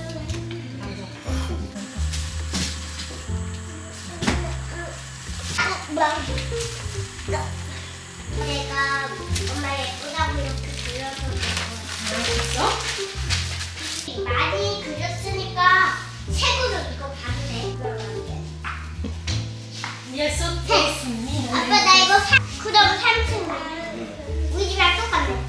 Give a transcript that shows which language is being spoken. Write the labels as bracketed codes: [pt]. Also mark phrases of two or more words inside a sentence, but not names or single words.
[ko] 내가 엄마 예쁘다고 이렇게 그려서 많이 그렸으니까 색으로 이거 봐도 돼. [de] Jetzt so testen. [ko] 아빠 나 이거 그럼 3층 우리 집이랑 똑같네.